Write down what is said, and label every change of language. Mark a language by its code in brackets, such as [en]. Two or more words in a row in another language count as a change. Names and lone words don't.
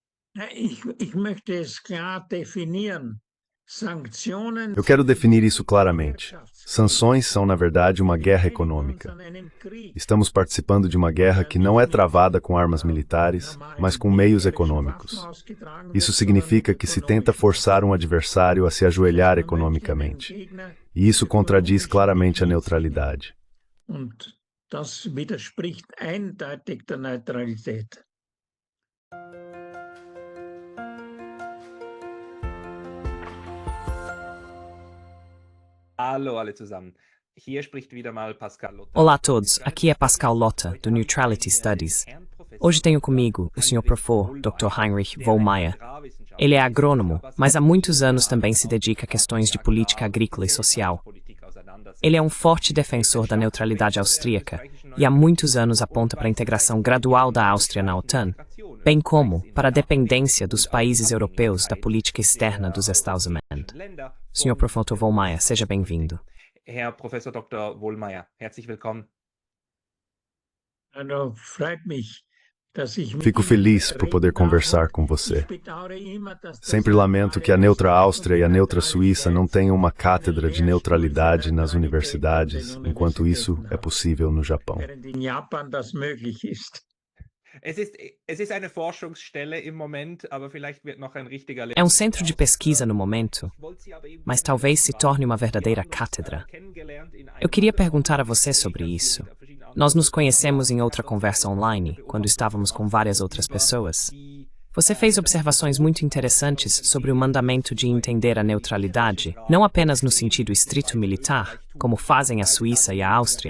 [de] Ich möchte es klar definieren. [pt] Eu quero definir isso claramente. Sanções são, na verdade, uma guerra econômica. Estamos participando de uma guerra que não é travada com armas militares, mas com meios econômicos. Isso significa que se tenta forçar um adversário a se ajoelhar economicamente. E isso contradiz claramente a neutralidade. [de] Und das widerspricht eindeutig der Neutralität. Hallo alle zusammen. Hier spricht wieder mal Pascal Lotter. [pt] Olá a todos, aqui é Pascal Lotta, do Neutrality Studies. Hoje tenho comigo o Sr. Professor Dr. Heinrich Vollmeier. Ele é agrônomo, mas há muitos anos também se dedica a questões de política agrícola e social. Ele é um forte defensor da neutralidade austríaca e há muitos anos aponta para a integração gradual da Áustria na OTAN, bem como para a dependência dos países europeus da política externa dos Estados-Membros. Sr. Professor Vollmeier, seja bem-vindo. [de] Herr Professor Dr. Wohlmeier, herzlich willkommen. Also, freut mich, dass ich mit [pt] Fico [de] Ihnen [pt] feliz por [de] reden [pt] poder [de] darf. [pt] conversar com você. [de] Ich bedauere immer, dass das [pt] Sempre lamento que a neutra Áustria e a neutra Suíça não tenham uma cátedra de neutralidade nas universidades, enquanto isso é possível no Japão. [de] während in Japan das möglich ist. Es ist eine Forschungsstelle im Moment, aber vielleicht wird noch ein richtiger [pt] É um centro de pesquisa no momento, mas talvez se torne uma verdadeira cátedra. Eu queria perguntar a você sobre isso. Nós nos conhecemos em outra conversa online, quando estávamos com várias outras pessoas. Você fez observações muito interessantes sobre o mandamento de entender a neutralidade, não apenas no sentido estrito militar, como fazem a Suíça e a Áustria.